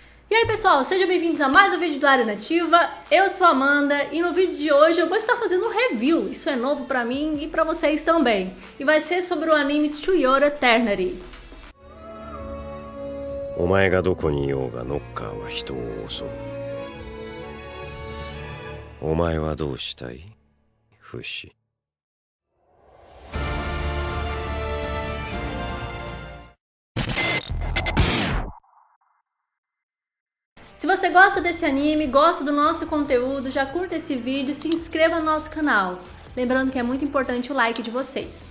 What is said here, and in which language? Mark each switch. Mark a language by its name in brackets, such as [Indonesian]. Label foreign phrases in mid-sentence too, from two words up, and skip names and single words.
[Portuguese] E aí pessoal, sejam bem-vindos a mais um vídeo do Área Nativa. Eu sou a Amanda e no vídeo de hoje eu vou estar fazendo um review. Isso é novo pra mim e pra vocês também. E vai ser sobre o anime To Your Eternity. [Japanese] お前がどこにいようがノッカーは人を襲う。お前はどうしたい？フシ。 [Portuguese] Se você gosta desse anime, gosta do nosso conteúdo, já curta esse vídeo, se inscreva no nosso canal. Lembrando que é muito importante o like de vocês.